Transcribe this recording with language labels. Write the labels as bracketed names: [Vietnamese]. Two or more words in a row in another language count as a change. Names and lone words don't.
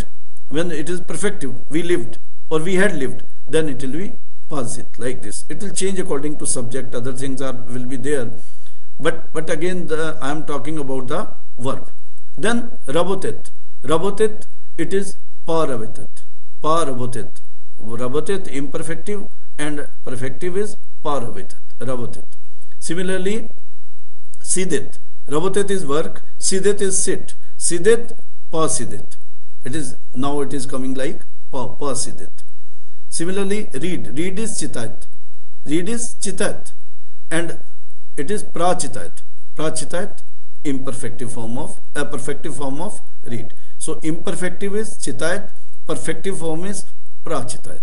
[English] When it is perfective, we lived or we had lived, then it will be pazit, like this. It will change according to subject, other things will be there, but again I am talking about the verb. Then rabotet, it is [Russian] по работать. [English] Rabotet imperfective and perfective is [Russian] по работать. [English] Similarly, sidit. Rabotet is work, sidit is sit. [Russian] Сидеть, по сидеть. [English] It is coming like [Russian] по сидеть. [English] Similarly, read is chitat. And it is prachitat, imperfective form of perfective form of read. So imperfective is chitat, perfective form is prachitat.